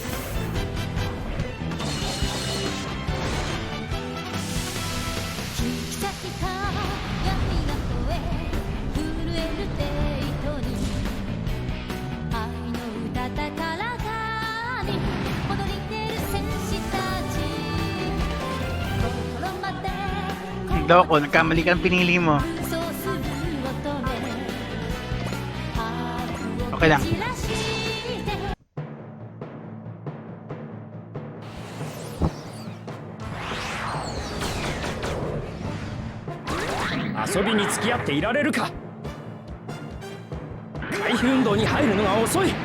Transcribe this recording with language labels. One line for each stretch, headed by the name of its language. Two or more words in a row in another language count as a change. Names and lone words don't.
Japanese: 引き裂いた闇が吠え震えるデートに愛の歌高らかに踊り出る戦士たち心まで
Filipino: Daw ako, nagkamali ka ng pinili mo. Okay lang.
Japanese: 遊びに付き合っていられるか。回避運動に入るのが遅い。